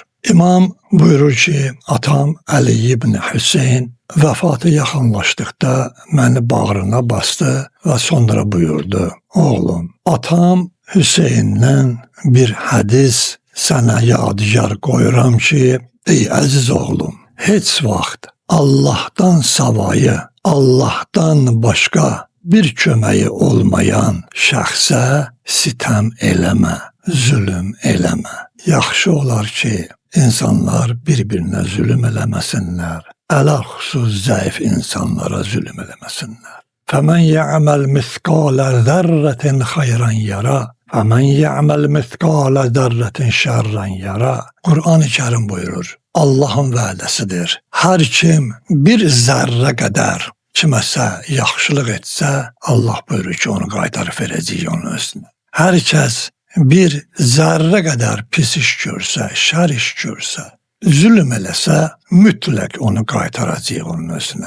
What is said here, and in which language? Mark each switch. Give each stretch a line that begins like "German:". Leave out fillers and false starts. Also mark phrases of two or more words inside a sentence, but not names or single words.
Azerbaijani: İmam buyurur ki, atam Əli ibn Hüseyn vəfatı yaxınlaşdıqda məni bağrına bastı və sonra buyurdu, oğlum, atam Hüseyndən bir hədis sənə yadigar qoyuram ki, ey əziz oğlum, heç vaxt Allahdan savayı, Allahdan başqa bir köməyi olmayan şəxsə sitəm eləmə, zülüm eləmə. Yaxşı olar ki, insanlar bir-birinə zülüm eləməsinlər, ələxüsus zəif insanlara zülüm eləməsinlər.
Arabic: فَمَنْ يَعْمَلْ مِثْقَالَ ذَرَّةٍ خَيْرًا يَرَى وَمَنْ يَعْمَلْ مِثْقَالَ ذَرَّةٍ شَرًّا يَرَى.
Azerbaijani: Qur'an-ı Kərim buyurur, Allahın vədəsidir. Hər kim bir zərrə qədər kiməsə yaxşılıq etsə, Allah buyurur ki, onu qaytarıb verəcək onun özünə. Hər kəs bir zərrə qədər pis iş görsə, şər iş görsə, zülm eləsə, mütləq onu qaytaracaq onun özünə.